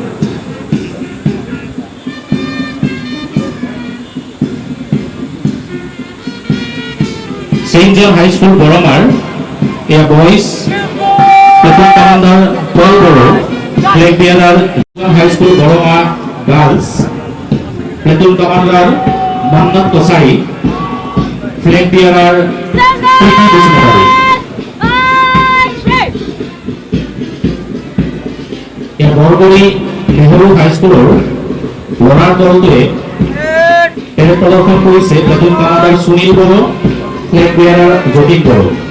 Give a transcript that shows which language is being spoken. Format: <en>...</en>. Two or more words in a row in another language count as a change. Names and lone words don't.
<as>সেন্ট জন হাই স্কুল বড়মার</as> <en>boys platoon commander</en> <as>পল বড়ো,</as> <en>plate bearer</en> <as>হাই স্কুল বড়মা</as> <en>girls platoon commander</en> <as>মোহাম্মদ কোসাই,</as> <en>plate bearer</en> <as>বৰগুৰি নেহৰু হাই স্কুলৰ ল'ৰাৰ দলটোৱে প্লেট প্ৰদৰ্শন কৰিছে</as> <en>platoon commander</en> <as>সুনীল বড়ো,</as> <en>plate bearer</en> <as>যতীন বড়ো।</as>